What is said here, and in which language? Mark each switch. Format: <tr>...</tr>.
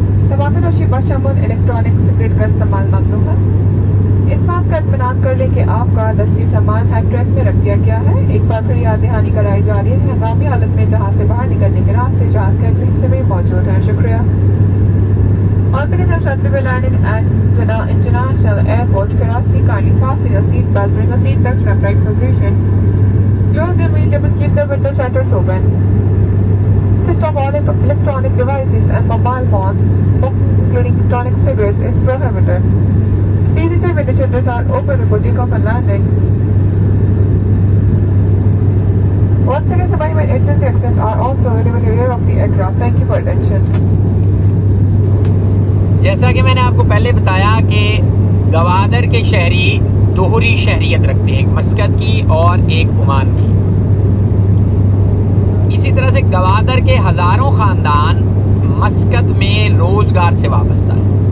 <hi>तंबाकू नोशी बशमूल electronic cigarette का इस्तेमाल ममनू है। इस बात का इत्मीनान कर लें कि आपका दस्ती सामान हैंड ट्रैक में रख दिया गया है। एक बार फिर याद दहानी कराई जा रही है हंगामी हालत में जहाज से बाहर निकलने के रास्ते जहाज के अगले हिस्से में मौजूद है। शुक्रिया।</hi> <en>On beginning of shuttle landing at Jeddah International Airport, Karachi, kindly fasten your seat belts, bring your seat belts to the right position. Close your windows, keep the window shutters open. Switch off all electronic devices and mobile phones. Smoking, including electronic cigarettes, is prohibited. Please ensure window shutters are open before takeoff and landing. Once again, the emergency exits are also available in the rear of the aircraft. Thank you for attention.</en> <hi>जैसा कि मैंने आपको पहले बताया कि गवादर के शहरी दोहरी शहरियत रखते हैं, एक मस्कत की और एक ओमान की। इसी तरह से गवादर के हज़ारों ख़ानदान मस्कत में रोज़गार से वाबस्ता है।</hi>